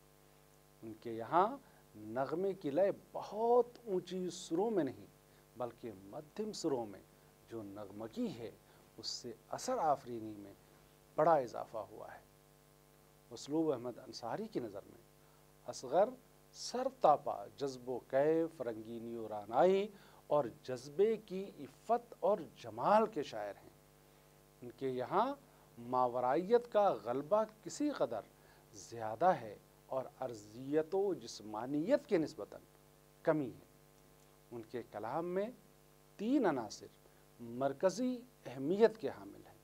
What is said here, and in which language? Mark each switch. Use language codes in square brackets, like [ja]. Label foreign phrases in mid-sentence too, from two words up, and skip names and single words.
[ur] ان کے یہاں نغمے کی لے بہت اونچی سروں میں نہیں بلکہ مدھم سروں میں جو نغمگی ہے، اس سے اثر آفرینی میں بڑا اضافہ ہوا ہے۔ اسلوب احمد انصاری کی نظر میں اصغر سر تاپا جذب و کیف، رنگینی و رعنائی اور جذبے کی عفت اور جمال کے شاعر ہیں۔ ان کے یہاں ماورائیت کا غلبہ کسی قدر زیادہ ہے اور ارضیت و جسمانیت کے نسبتاً کمی ہے۔ ان کے کلام میں 3 عناصر مرکزی اہمیت کے حامل ہیں۔